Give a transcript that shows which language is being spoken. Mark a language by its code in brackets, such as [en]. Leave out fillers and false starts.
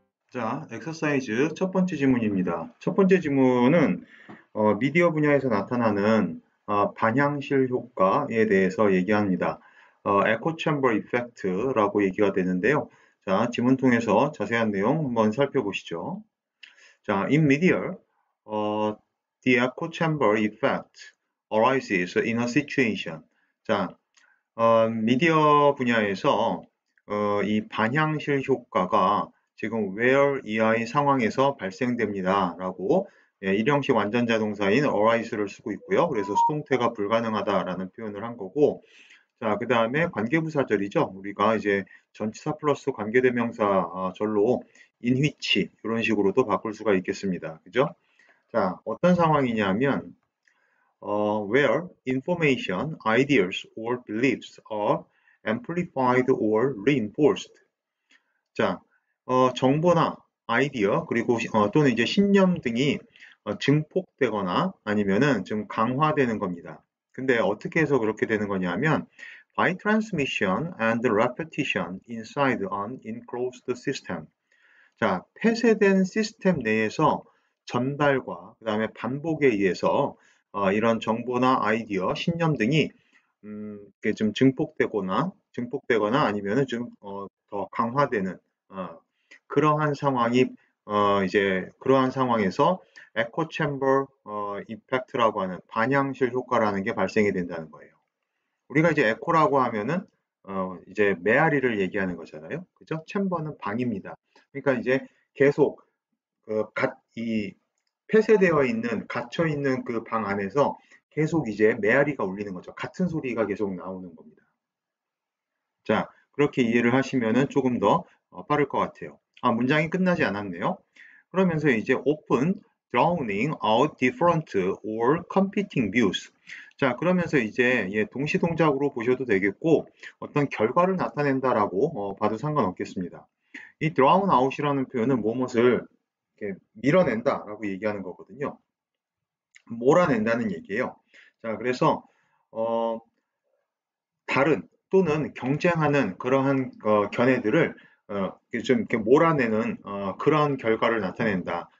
[ko] 자, 엑서사이즈 첫 번째 지문입니다. 첫 번째 지문은 미디어 분야에서 나타나는 반향실 효과에 대해서 얘기합니다. 에코 챔버 이펙트라고 얘기가 되는데요. 자, 지문 통해서 자세한 내용 한번 살펴보시죠. [en] 자, in media, the echo chamber effect arises in a situation. [ko] 자, 미디어 분야에서 이 반향실 효과가 지금 where EI 상황에서 발생됩니다. 라고 일형식 완전자동사인 arise를 쓰고 있고요. 그래서 수동태가 불가능하다라는 표현을 한 거고, 자, 그 다음에 관계부사절이죠. 우리가 이제 전치사 플러스 관계대명사 절로 in which 이런 식으로도 바꿀 수가 있겠습니다. 그죠? [en] 자, [ko] 어떤 상황이냐면 [en] where information, ideas, or beliefs are amplified or reinforced. [ko] 자, 정보나 아이디어 그리고 또는 이제 신념 등이 증폭되거나 아니면은 좀 강화되는 겁니다. 근데 어떻게 해서 그렇게 되는 거냐면 [en] by transmission and repetition inside an enclosed system. [ko] 자, 폐쇄된 시스템 내에서 전달과 그 다음에 반복에 의해서 이런 정보나 아이디어, 신념 등이 이렇게 좀 증폭되거나 아니면은 좀 더 강화되는 그러한 상황이 이제 그러한 상황에서 에코 챔버 이펙트라고 하는 반향실 효과라는 게 발생이 된다는 거예요. 우리가 이제 에코라고 하면은 이제 메아리를 얘기하는 거잖아요. 그죠? 챔버는 방입니다. 그러니까 이제 계속 이 폐쇄되어 있는 갇혀 있는 그 방 안에서 계속 이제 메아리가 울리는 거죠. 같은 소리가 계속 나오는 겁니다. 자, 그렇게 이해를 하시면은 조금 더 빠를 것 같아요. 문장이 끝나지 않았네요. 그러면서 이제 [en] open, drowning out different or competing views. [ko] 자, 그러면서 이제 동시 동작으로 보셔도 되겠고 어떤 결과를 나타낸다라고 봐도 상관없겠습니다. 이 drown out이라는 표현은 무엇을 이렇게 밀어낸다라고 얘기하는 거거든요. 몰아낸다는 얘기예요. 자, 그래서 어, 다른 또는 경쟁하는 그러한 견해들을 좀 이렇게 몰아내는 그러한 결과를 나타낸다.